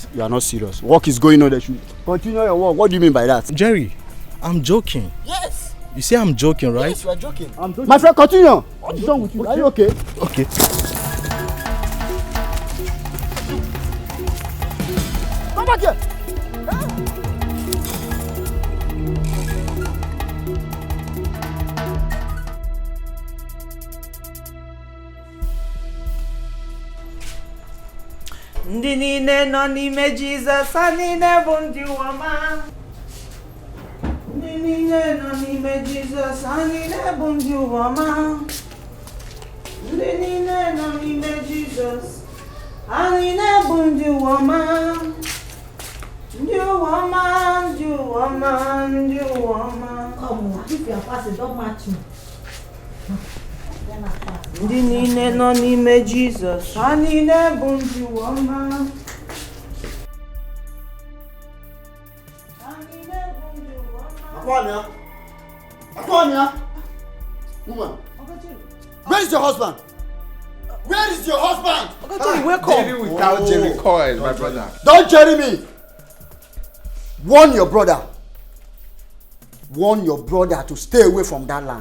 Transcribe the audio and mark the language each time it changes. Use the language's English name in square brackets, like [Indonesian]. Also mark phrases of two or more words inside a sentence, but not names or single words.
[English] You are not serious. Work is going on. They should continue your work. What do you mean by that? Jerry, I'm joking. Yes. You say I'm joking, right? Yes, you are joking. I'm joking. My friend, continue. What is wrong with you? Are you okay? Okay. Come back here. [Igbo] Ndị niile nọ n'ime Jizọs, ha niile bụ ndị ụwa. Ndị niile nọ n'ime Jizọs, ha niile bụ ndị ụwa. Ndị niile nọ n'ime Jizọs, ha niile bụ ndị ụwa. Ndị ụwa, ndị ụwa, ndị ụwa. [English] Come on, if you are passing, don't match me. [Igbo] Ndị niile nọ n'ime Jizọs, ha niile bụ ndị ụwa. Akwamia! [English] Woman! Where is your husband? Where is your husband? Jerry without Jerry Coil, my brother. Don't Jerry me! Warn your brother. Warn your brother to stay away from that land.